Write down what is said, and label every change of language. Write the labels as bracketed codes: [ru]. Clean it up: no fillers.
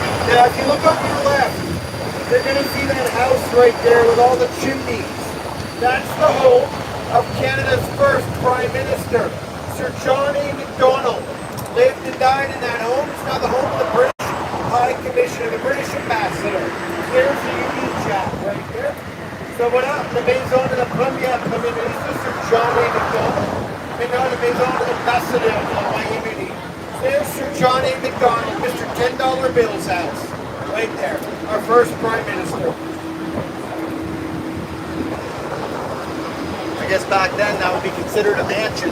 [en] Now, if you look up to your left, you're going to see that house right there with all the chimneys. That's the home of Canada's first Prime Minister, Sir John A. Macdonald. Lived and died in that home. It's now the home of the British High Commissioner, the British Ambassador. There's the Union Jack right there. [fr] So voilà, la maison de la première Premier ministre, Sir John A. Macdonald. Maintenant, la maison de l'ambassadeur du Royaume-Uni. [en] There's Sir John A. Macdonald, Mr. $10 Bill's house. Right there. Our first Prime Minister. I guess back then that would be considered a mansion.